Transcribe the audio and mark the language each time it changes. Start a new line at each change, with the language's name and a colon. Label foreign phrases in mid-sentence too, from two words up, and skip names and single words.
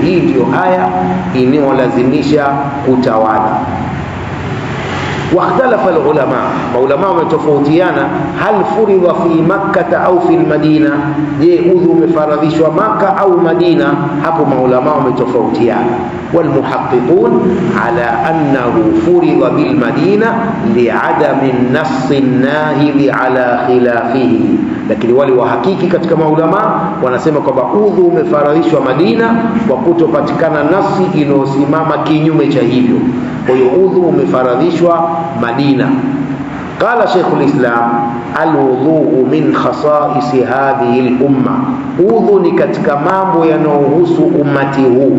Swahili: Hii ndio aya inayolazimisha kutawadha.
Arabic: واختلف العلماء,
Swahili: maulama wametofautiana,
Arabic: هل فرض في مكة أو في المدينة,
Swahili: je, udhu umefaradhishwa Makkah au Madina? Hapo maulama wametofautiana.
Arabic: والمحققون على أنه فرض بالمدينة لعدم النص الناهي على خلافه,
Swahili: lakini wale wahakiki katika maulama wanasema kwamba udhu umefaradhishwa Madina kwa kutopatikana nasi inayosimama kinyume cha hivyo. Kwa hiyo udhu umefaradhishwa Madina.
Arabic: قال شيخ الإسلام الوضوء من خصائص هذه الأمة,
Swahili: udhu ni katika mambo yanayohusu ummati huu.